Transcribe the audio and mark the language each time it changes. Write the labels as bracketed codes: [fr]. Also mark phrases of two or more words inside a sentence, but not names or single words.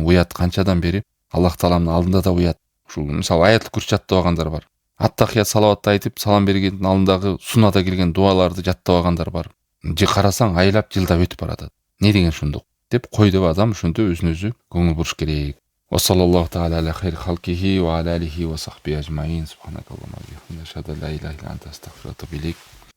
[ky] Уят канчадан бери Аллах Тааламдын алдында да уят. Ушул мисалы [ar] آية الكرسي [ky] жаттабагандар бар. Аттахият салаватты айтып, салам бергендин алдындагы суннада келген дуаларды жаттабагандар бар. Же карасаң айлап жылдап өтүп баратат. Не деген шундук деп кой деп адам ошентип өзүнө өзү көңүл буруш керек. [ar] وصلى الله تعالى على خير خلقه وعلى آله وصحبه أجمعين. سبحانك اللهم وبحمدك أشهد أن لا إله إلا أنت أستغفرك وأتوب إليك.